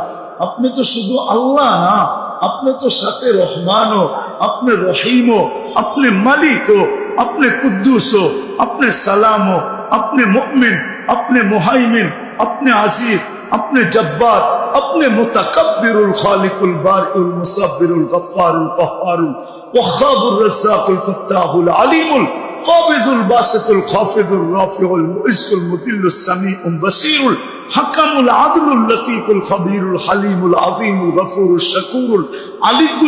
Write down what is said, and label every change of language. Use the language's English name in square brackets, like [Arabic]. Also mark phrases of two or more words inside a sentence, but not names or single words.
[Bangla] আপনি তো শুধু আল্লাহ না, আপনি তো সাথে রহমানও, আপনি রহিমও, আপনি মালিকও, আপনি কুদ্দুসও, আপনি সালামও, আপনি মুমিন, আপনি মুহাইমিন, আপনি আজিজ, আপনি জব্বার, আপনি [Arabic] المتكبر الخالق البارئ المصور الغفار القهار الوهاب الرزاق الفتاح العليم القابض الباسط الخافض الرافع المعز المذل السميع البصير الحكم العدل اللطيف الخبير الحليم العظيم الغفور الشكور العلي